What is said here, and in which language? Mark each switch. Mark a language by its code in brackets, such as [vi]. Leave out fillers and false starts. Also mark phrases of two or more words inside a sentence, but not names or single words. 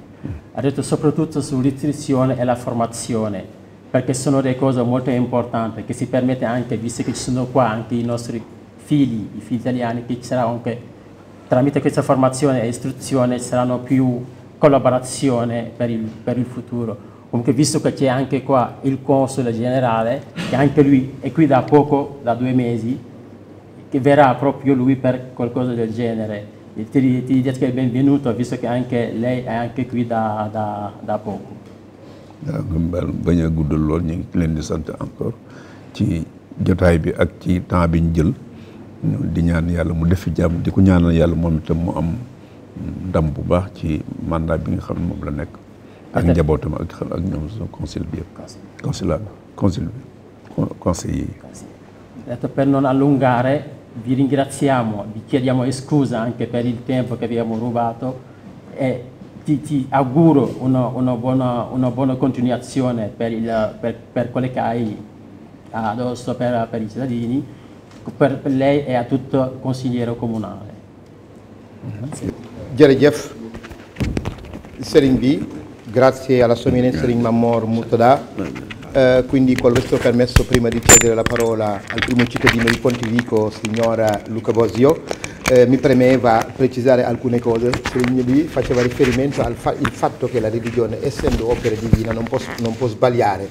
[it] Ha detto soprattutto sull'istruzione e la formazione, perché sono delle cose molto importanti che si permette anche, visto che ci sono qua anche i nostri figli, i figli italiani, che ci sarà anche tramite questa formazione e istruzione ci saranno più collaborazione per il futuro. Comunque visto che c'è anche qua il console generale, che anche lui è qui da poco, da 2 mesi, che verrà proprio lui per qualcosa del genere. Ti dico che è benvenuto, visto che anche lei è anche qui da poco. [wo] bañ a guddal lool ñu ngi leen di sant encore ci jotaay bi ak ci temps bi ñu jël di ñaan yàlla mu def fi jàmm di ko ñaanal yàlla moom itam mu am ndam bu baax ci mandat bi nga xam ne moom la nekk ak njabootam ak ñoom sa conseil bi yëpp conseil yi. [it] Per non allungare, vi ringraziamo, vi chiediamo scusa anche per il tempo che abbiamo rubato e ti auguro una buona continuazione per quello che hai addosso per i cittadini, per lei e a tutto il consigliere comunale. [wo] Jërëjëf Serigne bi, [it] grazie alla sua eminenza Serigne Mamor Murtada. Quindi con questo permesso, prima di cedere la parola al primo cittadino di Pontevico, signora Luca Bosio, mi premeva precisare alcune cose. Serigne B faceva riferimento al fatto che la religione, essendo opera divina, non può sbagliare.